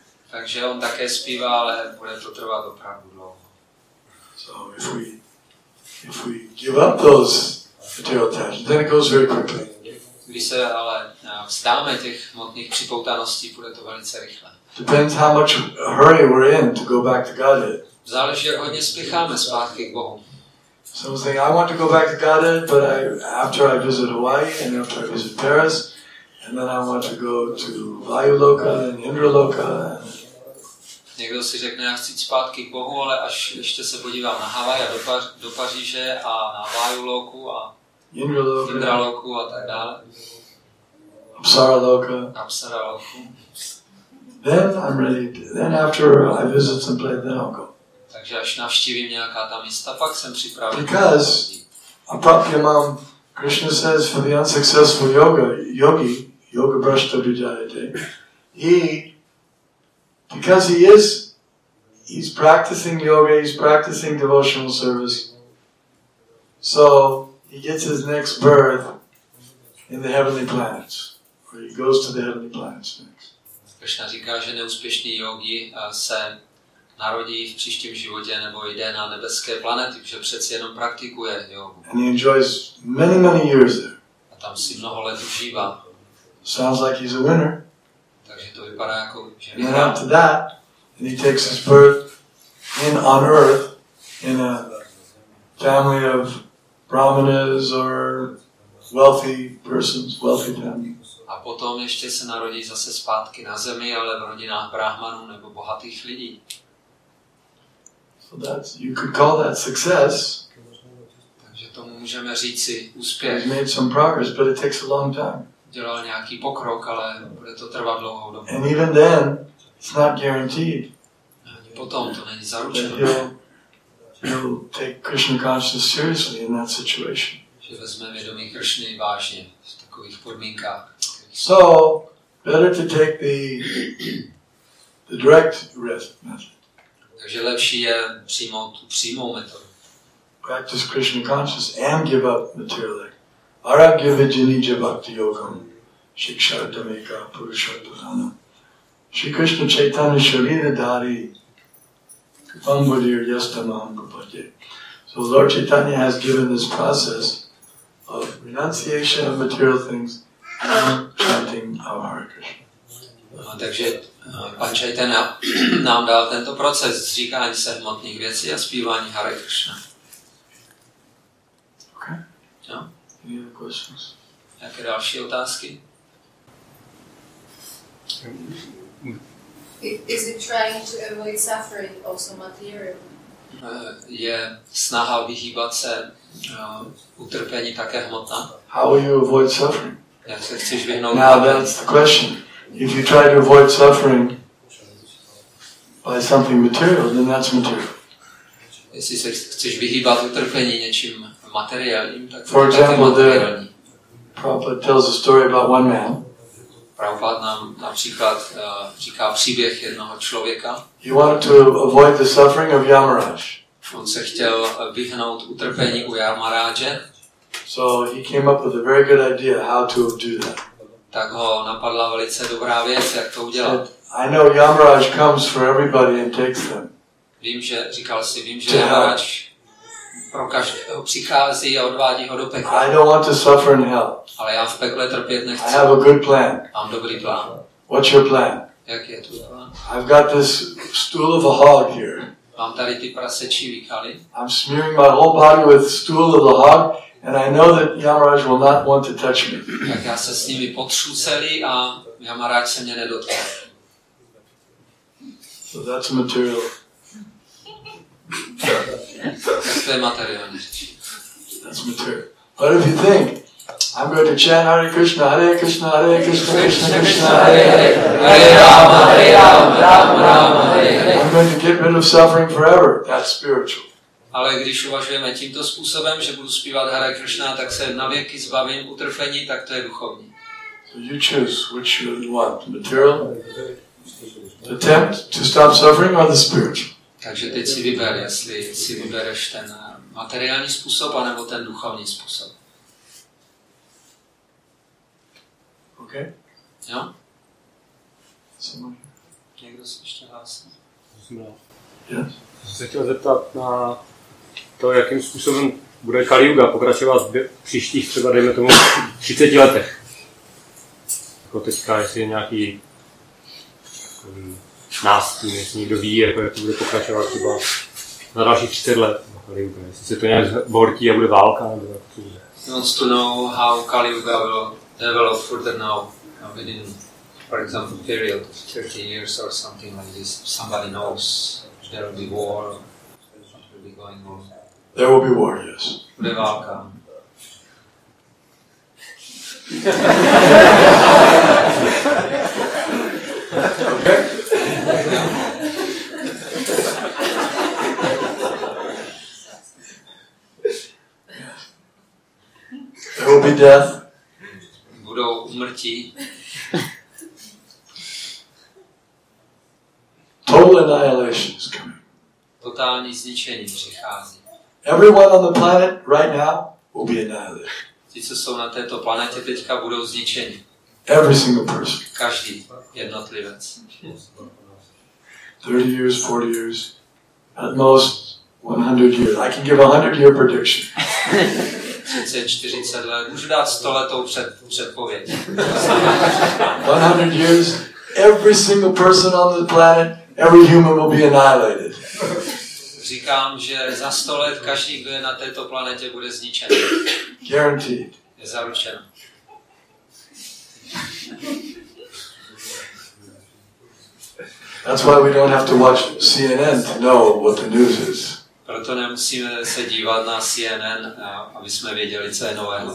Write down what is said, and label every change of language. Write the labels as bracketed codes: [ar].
[cs] Takže on také zpívá, ale bude to trvat opravdu dlouho. [en] So if we give up those material attachments, then it goes very quickly. [cs] Když se ale vzdáme těch hmotných připoutaností, bude to velice rychle. [en] Depends how much hurry we're in to go back to Godhead. [cs] Záleží, jak hodně spěcháme zpátky k Bohu. [en] Some say, I want to go back to Godhead, but after I visit Hawaii and after I visit Paris, and then I want to go to Vayuloka and Indraloka. [cs] Někdo si řekne, já chci jít zpátky k Bohu, ale až ještě se podívám na Havaj a do Paříže a na Vayuloku a Indraloku a tak dále. Apsaraloku. [en] Then I'm ready. Then after I visit some place, then I'll go. [cs] Takže až navštívím nějaká ta místa, pak jsem připraven. [en] Because Apapyamam, Krishna says for the unsuccessful yogi, [sa] yoga brashta vijayate, [en] because he's practicing yoga, he's practicing devotional service, so he gets his next birth in the heavenly planets, or he goes to the heavenly planets next. [cs] Krishna říká, že neúspěšný yogi se narodí v příštím životě nebo jde na nebeské planety, protože přeci jenom praktikuje jogu. [en] And he enjoys many years there. [cs] A tam si mnoho let užívá. [en] Sounds like he's a winner. [cs] Takže to vypadá jako, že [en] and then after that, and he takes his birth on earth in a family of brahmanas or wealthy persons, wealthy families. [cs] A potom ještě se narodí zase zpátky na zemi, ale v rodinách brahmanů nebo bohatých lidí. [en] So you could call that success. [cs] Takže tomu můžeme říci úspěch. [en] He's made some progress, but it takes a long time. [cs] Dělal nějaký pokrok, ale bude to trvat dlouhou dobu. [en] And even then, it's not guaranteed. [cs] Potom to není zaručeno. [en] He'll take Krishna consciousness seriously in that situation. [cs] Že vezme vědomí Kršny vážně v takových podmínkách. [en] So, better to take the direct method. [cs] Takže lepší je přijmout tu přímou metodu. [en] Practice Krishna consciousness and give up material. [sa] Aragyavijinija bhakti yogam shikshartameka purushartadana. Shri Krishna Chaitanya Sharira Dhari Pambudir Yastamam Gopatye. [en] So Lord Chaitanya has given this process of renunciation of material things and chanting of Hare Krishna. [cs] Takže pan Chaitanya nám dal tento proces zříkání se hmotných věcí a zpívání Hare Krishna. [en] Okay. [cs] Jo? [en] Any other questions? [cs] Jaké další otázky? [en] Is it trying to avoid suffering also material? [cs] Je snaha vyhýbat se utrpení také hmotná? [en] How will you avoid suffering? [cs] Jak se chceš vyhnout? [en] Now that's the question. If you try to avoid suffering by something material, then that's material. [cs] Jestli se chceš vyhýbat utrpení něčím materiálním, tak [en] For [cs] to je [en] example, [cs] materiální. [en] Prabhupada tells a story about one man. [cs] Prabhupada nám například říká příběh jednoho člověka. [en] He wanted to avoid the suffering of Yamaraj. [cs] On se chtěl vyhnout utrpení u Yamaráže. [en] So he came up with a very good idea how to do that. [cs] Tak ho napadla velice dobrá věc, jak to udělat. [en] I know Yamaraj comes for everybody and takes them. [cs] Vím, že Yamaráž pro každého přichází a odvádí ho do pekla. [en] I don't want to suffer in hell. [cs] Ale já v pekle trpět nechci. [en] I have a good plan. [cs] Mám dobrý plán. [en] What's your plan? [cs] Jak je tvůj plán? [en] I've got this stool of a hog here. [cs] Mám tady ty prasečí výkaly. [en] I'm smearing my whole body with stool of the hog, and I know that Yamaraj will not want to touch me. [cs] Tak já se s nimi potřu celý a Yamaráž se mě nedotkne. [en] So that's material. [cs] Tak to je materiální řeč. [en] That's material. But if you think, I'm going to chant [sa] Hare Krishna, Hare Krishna, Hare Krishna, Krishna Krishna, Hare Hare, Hare Rama, Rama Rama, Hare Hare. [en] I'm going to get rid of suffering forever. That's spiritual. [cs] Ale když uvažujeme tímto způsobem, že budu zpívat Hare Krishna, tak se navěky zbavím utrpení, tak to je duchovní. [en] So you choose which you want, material, attempt to stop suffering, or the spiritual. [cs] Takže teď si vyber, jestli si vybereš ten materiální způsob, anebo ten duchovní způsob. [en] Okay? [cs] Jo? [en] Someone? [cs] Někdo se ještě hlásí? [en] Yes? [cs] Jsem se chtěl zeptat na to, jakým způsobem bude Kali Yuga pokračovat v příštích třeba, dejme tomu, 30 letech. Jako teďka, jestli je nějaký nástin, jestli někdo ví, jako jak to bude pokračovat třeba na dalších 30 let. Kali Yuga. Jestli se to nějak zbortí a bude válka, nebo jak to bude. [en] He wants to know how Kali Yuga will develop further now within, for example, a period of 30 years or something like this. Somebody knows there will be war, what will be going on. There will be war, yes. [cs] Bude válka. [en] Okay? There will be death. [cs] Budou umrtí. [en] Total annihilation is coming. [cs] Totální zničení přichází. [en] Everyone on the planet right now will be annihilated. [cs] Ti, co jsou na této planetě teďka, budou zničeni. [en] Every single person. [cs] Každý jednotlivec. [en] 30 years, 40 years, at most 100 years. I can give a 100-year prediction. [cs] 30, 40 let. Můžu dát 100 letou předpověď. [en] 100 years, every single person on the planet, every human will be annihilated. [cs] Říkám, že za 100 let každý, kdo je na této planetě, bude zničen. [en] Guaranteed. [cs] Je zaručeno. [en] That's why we don't have to watch CNN to know what the news is. [cs] Proto nemusíme se dívat na CNN, aby jsme věděli, co je nového.